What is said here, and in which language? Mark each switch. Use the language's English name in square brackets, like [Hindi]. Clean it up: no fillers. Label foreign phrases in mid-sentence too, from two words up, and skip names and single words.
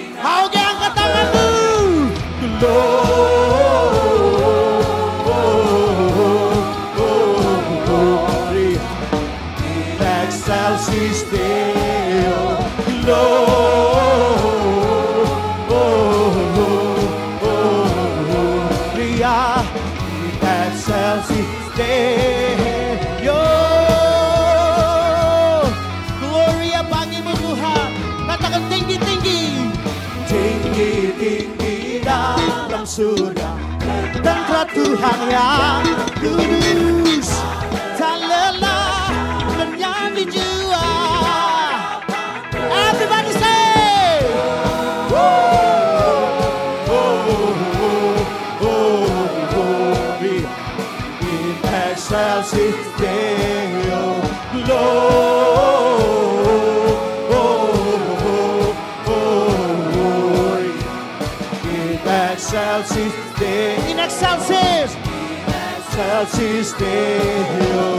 [Indonesian] Mau angkat tanganmu. [Latin] Glory in excelsis Deo. Gloria in excelsis Deo. [Indonesian] Gloria bagimu Tuhan. Katakan tinggi-tinggi. Tinggi-tinggi dalam surga tentara Tuhan yang kudus, tak lelah menyanyi jua. [English] Everybody say, [Latin] glory in excelsis Deo. Glory in excelsis Deo. In excelsis Deo.